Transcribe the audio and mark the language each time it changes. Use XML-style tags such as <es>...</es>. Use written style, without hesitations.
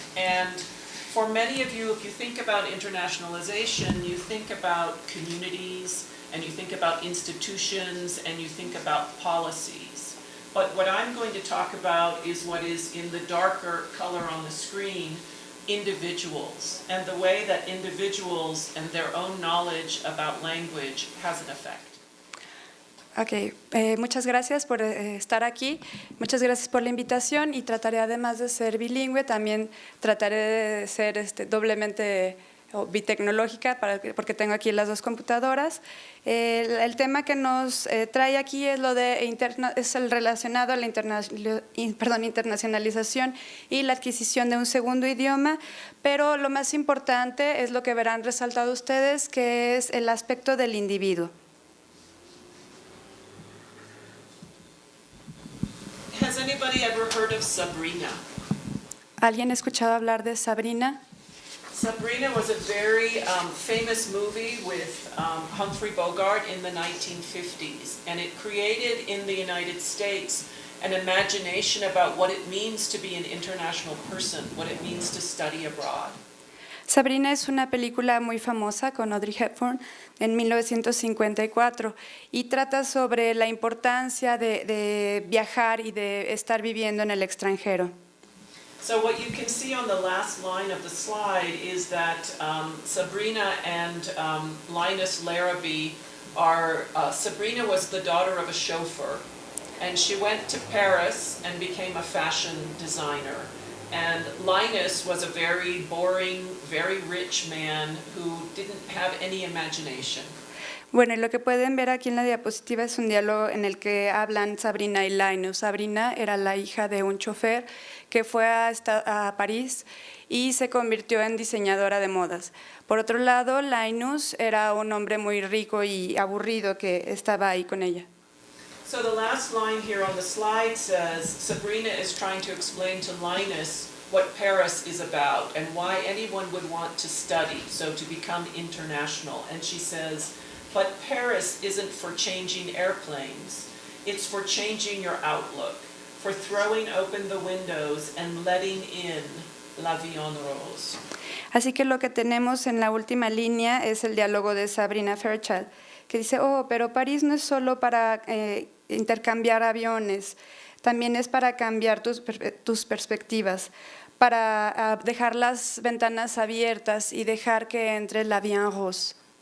<en>And for many of you, if you think about internationalization, you think about communities, and you think about institutions, and you think about policies. But what I'm going to talk about is what is in the darker color on the screen, individuals, and the way that individuals and their own knowledge about language has an effect.</en> <es>Ok, muchas gracias por estar aquí, muchas gracias por la invitación y trataré, además de ser bilingüe, también trataré de ser doblemente bitecnológica porque tengo aquí las dos computadoras. El tema que nos trae aquí es es el relacionado a la internacionalización y la adquisición de un segundo idioma, pero lo más importante es lo que verán resaltado ustedes, que es el aspecto del individuo.</es> <en>Has anybody ever heard of Sabrina?</en> <es>¿Alguien ha escuchado hablar de Sabrina?</es> <en>Sabrina was a very famous movie with Humphrey Bogart in the 1950s, and it created in the United States an imagination about what it means to be an international person, what it means to study abroad.</en> <es>Sabrina es una película muy famosa con Audrey Hepburn en 1954 y trata sobre la importancia de viajar y de estar viviendo en el extranjero.</es> <en>So what you can see on the last line of the slide is that Sabrina and Linus Larrabee are, Sabrina was the daughter of a chauffeur, and she went to Paris and became a fashion designer. And Linus was a very boring, very rich man who didn't have any imagination.</en> <es>Bueno, y lo que pueden ver aquí en la diapositiva es un diálogo en el que hablan Sabrina y Linus. Sabrina era la hija de un chofer que fue a París y se convirtió en diseñadora de modas. Por otro lado, Linus era un hombre muy rico y aburrido que estaba ahí con ella.</es> <en>So the last line here on the slide says, Sabrina is trying to explain to Linus what Paris is about and why anyone would want to study, so to become international. And she says, but Paris isn't for changing airplanes, it's for changing your outlook, for throwing open the windows and letting in</en> <fr>la vie en rose.</fr> <es>Así que lo que tenemos en la última línea es el diálogo de Sabrina Fairchild, que dice, pero París no es solo para intercambiar aviones, también es para cambiar tus perspectivas, para dejar las ventanas abiertas y dejar que entre</es> <fr>la vie en rose.</fr>